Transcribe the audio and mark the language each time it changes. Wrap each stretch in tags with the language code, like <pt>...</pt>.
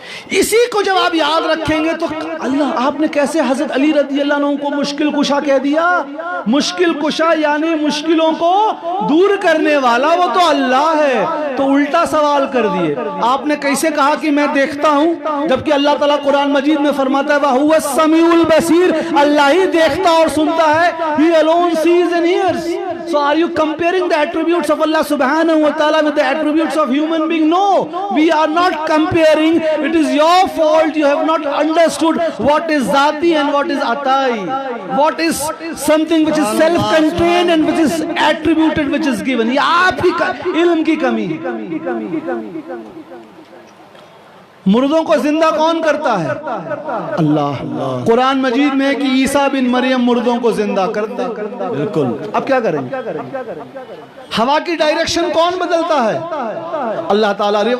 <ur>اسی کو جب آپ یاد رکھیں گے تو اللہ آپ نے کیسے حضرت علی رضی اللہ عنہ کو مشکل کشا کہہ دیا؟ مشکل کشا یعنی مشکلوں کو دور کرنے والا وہ تو اللہ ہے، تو الٹا سوال کر دیے۔ آپ نے کیسے کہا کہ میں دیکھتا ہوں، جبکہ اللہ تعالیٰ قرآن مجید میں فرماتا ہے</ur> <ar>وَهُوَ السَّمِيعُ الْبَصِيرُ،</ar> <ur>اللہ ہی دیکھتا اور سنتا ہے،</ur> <en>He alone sees and hears۔ So are you comparing the attributes of Allah subhanahu wa ta'ala with the attributes of human being? No, we are not comparing. It is your fault. You have not understood what is Zati and what is Atai. What is something which is self-contained and which is attributed, which is given.</en> <ur>یہ آپ کی علم کی کمی ہے. مردوں کو زندہ کون کرتا ہے؟ اللہ. قرآن مجید میں ہے کہ عیسیٰ بن مریم مردوں کو زندہ کرتا ہے. بالکل. اب کیا کریں گے؟ ہوا کی ڈائریکشن کون بدلتا ہے؟ اللہ تعالیٰ.</ur>